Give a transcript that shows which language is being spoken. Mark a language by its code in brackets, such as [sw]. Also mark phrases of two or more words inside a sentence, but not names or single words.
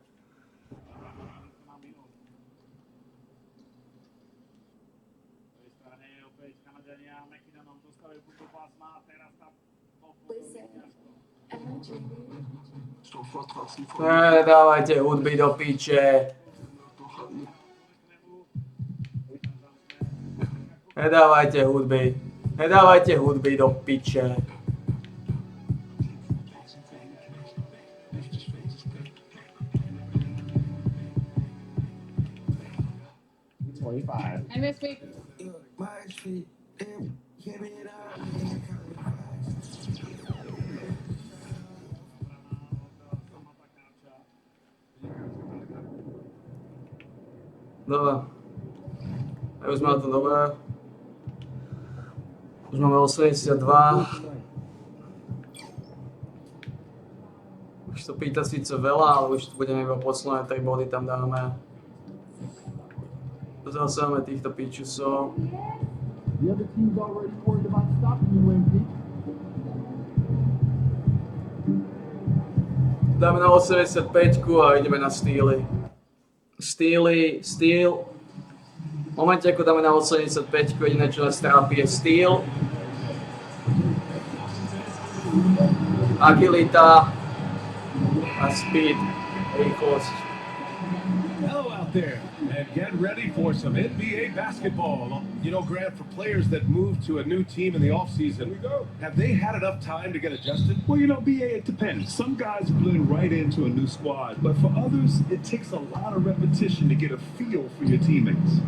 [sk] Nedávajte hudby do piče. Nedávajte hudby do piče. [en] And this week, [sk] Dobre. Už sme na to dobré. Už máme 82. Už to pýta síce veľa, ale už tu budeme iba posledné 3 body tam dáme. Zase máme týchto pičusov. [en] The other team's already worried about stopping you, MP. [sk] Dáme na 85 a ideme na steely. Steel. V momente, ako dáme na 85, jediné, čo nás trápi, je steel. Agilita a speed, rýchlosť. [en] Hello out there, and get ready for some NBA basketball. You know, Grant, for players that move to a new team in the offseason, have they had enough time to get adjusted? Well, you know, BA, it depends. Some guys blend right into a new squad, but for others, it takes a lot of repetition to get a feel for your teammates.